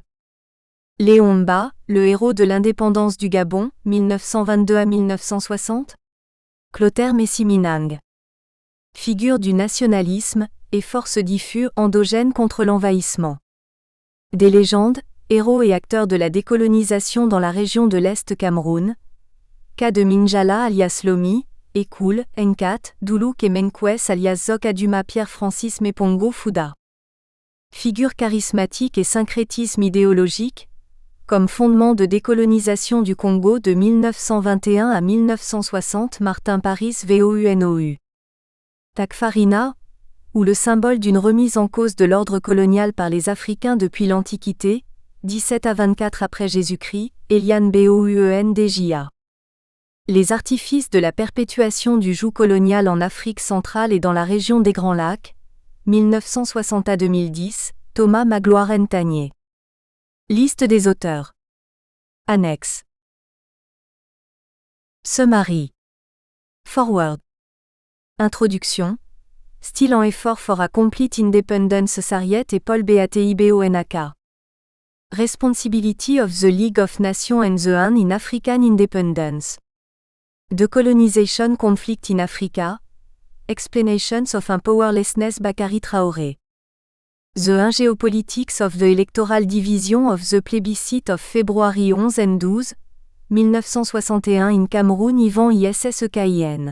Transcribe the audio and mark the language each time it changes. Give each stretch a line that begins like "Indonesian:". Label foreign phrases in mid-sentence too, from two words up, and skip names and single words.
French: Léon Mba, le héros de l'indépendance du Gabon, 1922 à 1960. Clotaire Messiminang. Figure du nationalisme, et force diffuse endogène contre l'envahissement. Des légendes, héros et acteurs de la décolonisation dans la région de l'Est Cameroun. Cas de Minjala alias Lomi, Ekul, Nkat, Doulouk et Menkwes alias Zok Aduma Pierre Francis Mepongo Fouda. Figure charismatique et syncrétisme idéologique, comme fondement de décolonisation du Congo de 1921 à 1960 Martin Paris VOUNOU. Takfarina, ou le symbole d'une remise en cause de l'ordre colonial par les Africains depuis l'Antiquité, 17 à 24 après Jésus-Christ, Eliane Boundja. Les artifices de la perpétuation du joug colonial en Afrique centrale et dans la région des Grands Lacs, 1960 à 2010, Thomas Magloire Ntagné. Liste des auteurs. Annexe.
English: Summary. Forward. Introduction. Still
French: en effort
English: for a complete independence. Sarriet et Paul Batibonak. Responsibility of the League of Nations and the UN in African Independence. Decolonization Conflict in Africa. Explanations of Powerlessness Bakary Traoré. The UN Geopolitics of the Electoral Division of the Plebiscite of February 11 and 12, 1961 in Cameroon Yvan ISSEKIN.